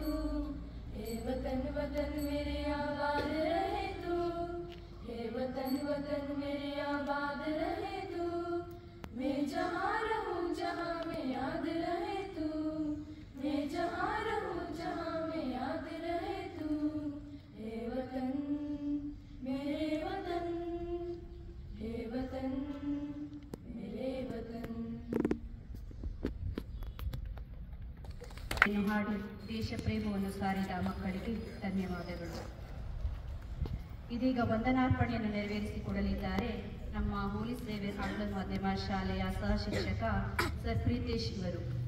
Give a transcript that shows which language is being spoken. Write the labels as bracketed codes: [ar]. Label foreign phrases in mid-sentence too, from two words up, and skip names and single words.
[hi] हे वतन वतन मेरे आबाद रहे तू, हे वतन वतन मेरे आबाद रहे तू, मैं जहाँ रहूँ जहाँ में याद रहे तू, मैं जहाँ रहूँ जहाँ में याद रहे तू। हे वतन मेरे वतन, हे वतन मेरे वतन। [kn] ಇನ್ನು ಹಾಡು ದೇಶ ಪ್ರೇಮವನ್ನು ಸಾರಿದ ಮಕ್ಕಳಿಗೆ ಧನ್ಯವಾದಗಳು. ಇದೀಗ ವಂದನಾರ್ಪಣೆಯನ್ನು ನೆರವೇರಿಸಿಕೊಡಲಿದ್ದಾರೆ ನಮ್ಮ ಹೋಲಿ ಸೇವಿಯರ್ ಆಂಗ್ಲ ಮಾಧ್ಯಮ ಶಾಲೆಯ ಸಹ ಶಿಕ್ಷಕ ಸರ್ ಪ್ರೀತೇಶ್ ಇವರು.